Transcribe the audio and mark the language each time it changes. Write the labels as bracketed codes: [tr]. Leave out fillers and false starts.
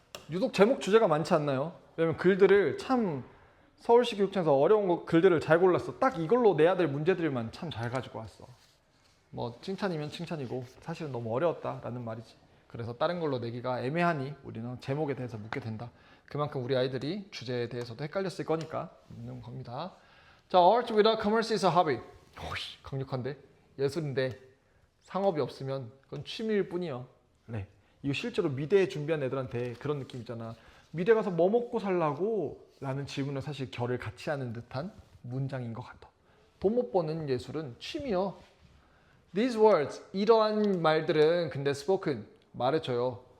[ko] 유독 제목 주제가 많지 않나요? 왜냐면 글들을 참 서울시 교육청에서 어려운 글들을 잘 골랐어. 딱 이걸로 내야 될 문제들만 참 잘 가지고 왔어. 뭐 칭찬이면 칭찬이고 사실은 너무 어려웠다라는 말이지. 그래서 다른 걸로 내기가 애매하니 우리는 제목에 대해서 묻게 된다. 그만큼 우리 아이들이 주제에 대해서도 헷갈렸을 거니까 묻는 겁니다. [en] 자, art without commerce is a hobby. [ko] 오씨, 강력한데? 예술인데 상업이 없으면 그건 취미일 뿐이요. 네. 이거 실제로 미대에 준비한 애들한테 그런 느낌 있잖아. 미대 가서 뭐 먹고 살라고? 라는 질문을 사실 결을 같이 하는 듯한 문장인 것 같아. 돈 못 버는 예술은 취미요. [en] These words, [ko] 이러한 말들은 근데 spoken, 말해줘요.